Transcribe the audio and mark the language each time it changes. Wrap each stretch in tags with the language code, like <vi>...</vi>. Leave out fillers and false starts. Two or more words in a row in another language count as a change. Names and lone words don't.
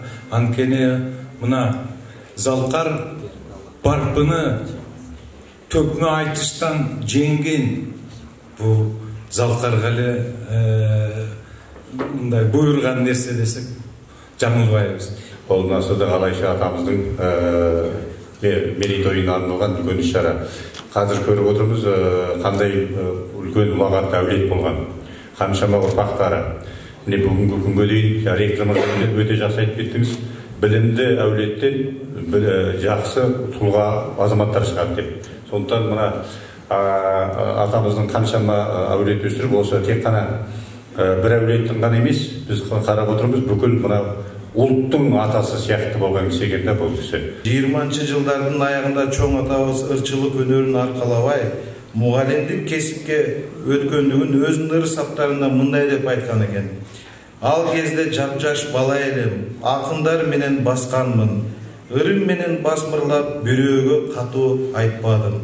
<ky>Анткени мына Залкар барпыны төкмө айтыштан жеңген бул Залкарга эле мындай буйрган нерсе десек жаңылбайбыз. Ол мына Сыдык Алайчы атамыздын мерейтойуна арналган үлкөн иш-чара.</ky> <kk>Қазір көріп отырмыз қандай үлкен ұлағат әулет болған, қаншама ұрпақтары. Міне бүгінгі күнге дейін ректор мырза өте жақсы айтып кеттіңіз, білімді әулеттен жақсы тұлға азаматтар шығады деп. Сондықтан мына атамыздың қаншама әулет өсіріп, осы тек қана бір әулеттің ғана емес, біз қарап отырмыз, бүкіл мына ұлттың атасы сияқты болған кісі екен да бұл кісі.</kk> <ky>20-шы жылдардың аяғында чоң атабыз ырчылык өнөрүн аркалабай, мугалимдик кесипке өткөндүгүн өзүнүн ырсаптарында мындай деп айткан экен. Ал кезде жап-жаш бала элем, акындар менен басканмын. Ырым менен басмырлап бирөөгө катуу айтпадым.</ky>